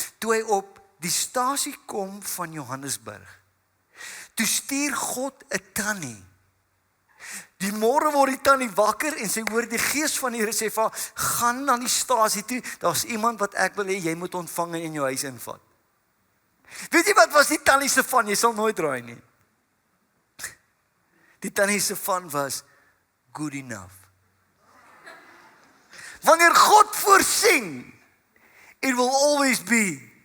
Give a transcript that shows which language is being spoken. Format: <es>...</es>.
<af>Toe hy op die stasie kom van Johannesburg, toe stuur God 'n tannie. Die môre word die tannie wakker en sy hoor die Gees van die Here sê vir haar, gaan na die stasie toe, daar's iemand wat ek wil hê jy moet ontvang en in jou huis invat. Weet jy wat was die tannie se van? Jy sal nooit raai nie. Die tannie se van was good enough. Wanneer God voorsien,</af> <en>it will always be.</en>